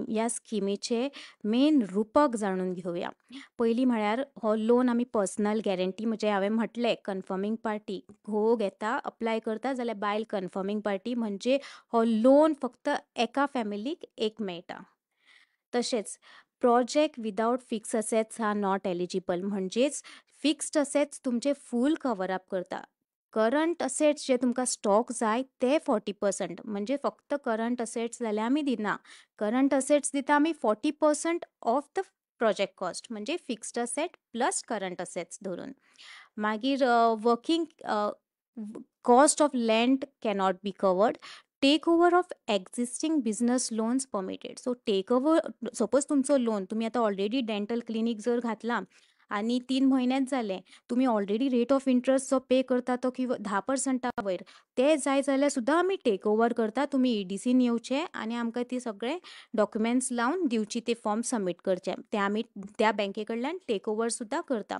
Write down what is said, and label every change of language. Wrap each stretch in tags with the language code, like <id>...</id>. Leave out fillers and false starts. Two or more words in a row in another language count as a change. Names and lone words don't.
<kok>ह्या स्किमीचे मेन रुपक जाणून घेऊया. पयलीं म्हळ्यार हो लोन आमी</kok> <en>personal guarantee,</en> <kok>म्हणजे हांवें म्हटलें</kok> <en>confirming party,</en> <kok>घोव घेता अप्लाय करता जाल्यार बायल</kok> <en>confirming party,</en> <kok>म्हणजे हो लोन फक्त एका फॅमिलीक एक मेळटा.</kok> <en>तशेंच project without fix assets are not eligible, म्हणजेच fixed assets तुमचे full cover up करता. current assets</en> <kok>जे तुमकां स्टॉक जाय ते 40%, म्हणजे फक्त</kok> <en>current assets</en> <kok>जाल्यार आमी दिना.</kok> <en>current assets</en> <kok>दिता आमी</kok> <en>40% of the project cost, म्हणजे fixed asset plus current assets धरून. मागीर working cost of land cannot be covered. take over of existing business loans permitted. so take over,</en> <kok>सपोज तुमचो लोन तुमी आतां</kok> <en>already dental clinic</en> <kok>जर घातला आनी 3 म्हयनेच जाले, तुमी</kok> <en>already rate of interest</en> <kok>जो पे करता तो 10% वयर, ते जाय जाल्यार सुद्दां आमी</kok> <en>take over</en> <kok>करता. तुमी EDCन येवचे आनी आमकां ती सगळे डॉक्युमेंट्स लावन दिवची, ते</kok> <en>form submit</en> <kok>करचे, ते आमी त्या बँके कडल्यान</kok> <en>take over</en> <kok>सुद्दां करता.</kok>